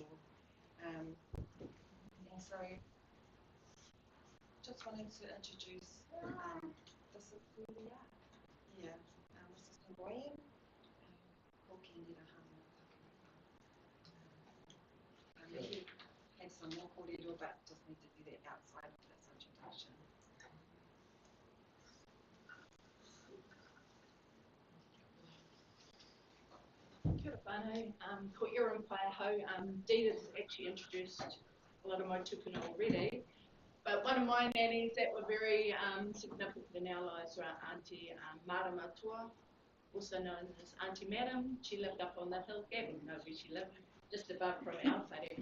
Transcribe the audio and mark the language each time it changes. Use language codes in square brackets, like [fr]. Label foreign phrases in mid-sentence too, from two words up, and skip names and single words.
[en] And so just wanted to introduce this is who we are. Yeah, this is Hawaiian. Maybe have some more kōrero, but just need to do that outside of this introduction. [mi] Kia ora whānau, ko Ira and Paiahau. [en] Dita's actually introduced a lot of my tupuna already, but one of my nannies that were very significant in our lives were Auntie Marama Tua, also known as Auntie Madam. She lived up on the hill, Gavin knows where she lived, just above from our whare.